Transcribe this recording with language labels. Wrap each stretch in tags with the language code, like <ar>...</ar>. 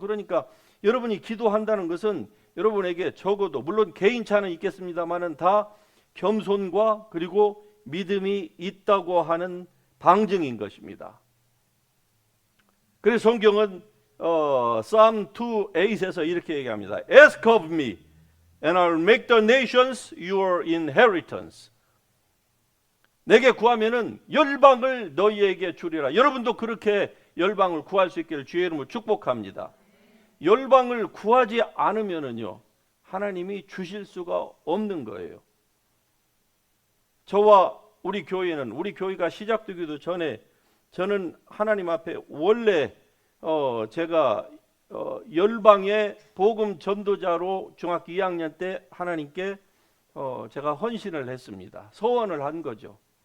<ko>그러니까 여러분이 기도한다는 것은 여러분에게 적어도 물론 개인차는 있겠습니다만은 다 겸손과 그리고 믿음이 있다고 하는 방증인 것입니다. 그래서 성경은 Psalm 2:8에서 이렇게 얘기합니다.</ko> <en>Ask of me and I'll make the nations your inheritance.</en> <ko>내게 구하면은 열방을 너희에게 주리라. 여러분도 그렇게 열방을 구할 수 있기를 주의 이름으로 축복합니다. 열방을 구하지 않으면은요 하나님이 주실 수가 없는 거예요. 저와 우리 교회가 시작되기도 전에 저는 하나님 앞에 원래 제가 열방의 복음 전도자로 중학교 2학년 때 하나님께 제가 헌신을 했습니다. 서원을 한 거죠.</ko>